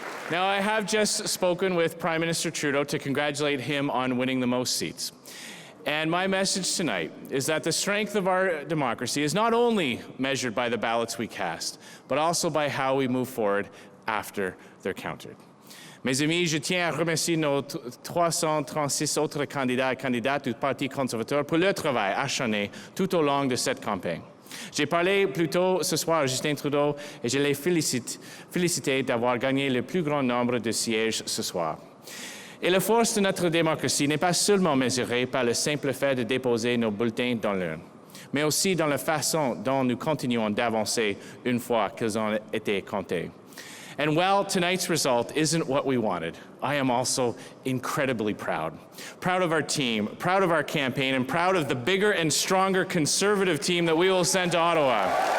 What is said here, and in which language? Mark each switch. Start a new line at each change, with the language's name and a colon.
English: Now, I have just spoken with Prime Minister Trudeau to congratulate him on winning the most seats. And my message tonight is that the strength of our democracy is not only measured by the ballots we cast, but also by how we move forward after they're counted.
French: Mes amis, je tiens à remercier nos 336 autres candidats et candidates du Parti conservateur pour leur travail acharné tout au long de cette campagne. J'ai parlé plus tôt ce soir à Justin Trudeau et je l'ai félicité d'avoir gagné le plus grand nombre de sièges ce soir. Et la force de notre démocratie n'est pas seulement mesurée par le simple fait de déposer nos bulletins dans l'urne, mais aussi dans la façon dont nous continuons d'avancer une fois qu'ils ont été comptés.
English: And while tonight's result isn't what we wanted, I am also incredibly proud. Proud of our team, proud of our campaign, and proud of the bigger and stronger Conservative team that we will send to Ottawa.